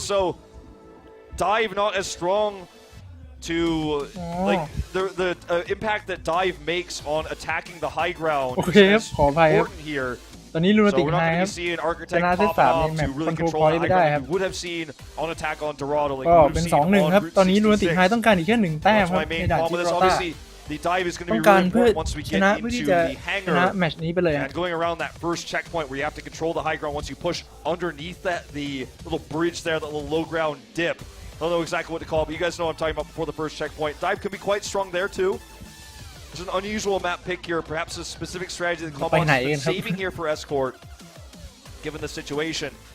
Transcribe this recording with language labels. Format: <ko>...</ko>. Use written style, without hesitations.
<en>So, dive not as strong to like the impact that dive makes on attacking the high ground.</en> <th>โอเคครับขออภัยครับ</th> <en>Important here.</en> <th>ตอนนี้ลูนาติกไฮครับ ชนะเซต 3 นี่แมปคอนโทรลพอยต์ไม่ได้ครับก็เป็น 2-1 ครับตอนนี้ลูนาติกไฮต้องการอีกแค่ 1 แต้มครับในด่านจิบราลตาร์ต้องการเพื่อชนะเพื่อที่จะชนะแมตช์นี้ไปเลย</th> <en>And going around that first checkpoint where you have to control the high ground once you push underneath that the little bridge there, that little low ground dip. I don't know exactly what to call it, but you guys know what I'm talking about before the first checkpoint. Dive can be quite strong there too. It's an unusual map pick here, perhaps a specific strategy that Conbox has been saving here for Escort, given the situation.</en>